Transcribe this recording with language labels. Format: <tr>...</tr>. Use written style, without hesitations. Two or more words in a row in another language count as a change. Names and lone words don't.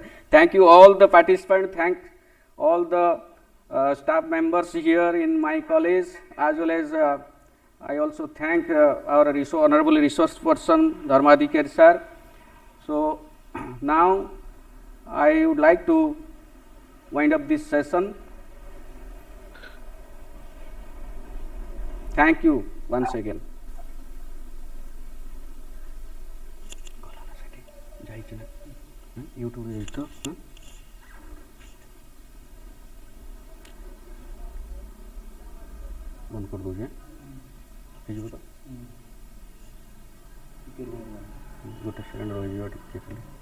<en>Thank you all the participants. Thank all the staff members here in my college, as well as I also thank our honorable resource person Dharmadhikari sir. So now I would like to wind up this session. Thank you once again.</en> <or>YouTube कर दूजे ହେଇଯିବ ତ ଗୋଟେ ସେକେଣ୍ଡ ରହିଯିବ ଟିକେ ଖାଲି</or>